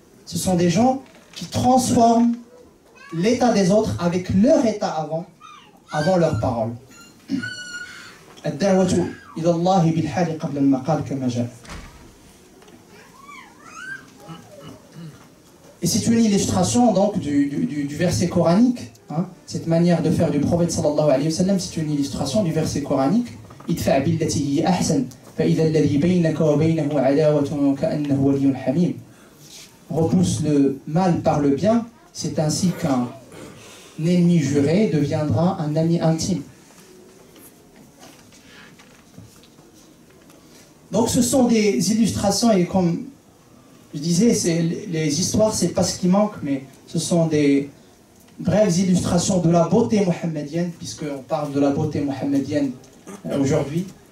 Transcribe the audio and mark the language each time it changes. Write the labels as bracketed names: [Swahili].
[French] Ce sont des gens qui transforment l'état des autres avec leur état avant leurs paroles. [Arabic] الدعوة إلى الله بالحال قبل المقال كما جاء. [French] Et c'est une illustration donc du verset coranique. Hein, cette manière de faire du prophète sallallahu alayhi wa sallam, c'est une illustration du verset coranique. [Arabic] Idfa' billati hiya ahsan فإذا الذي بينك وبينه عداوة كأنه ولي حميم. [French] Repousse le mal par le bien, c'est ainsi qu'un ennemi juré deviendra un ami intime. Donc ce sont des illustrations, et comme je disais, les histoires, c'est pas ce qui manque, mais ce sont des brèves illustrations de la beauté mohammedienne, puisqu'on parle de la beauté mohammedienne aujourd'hui.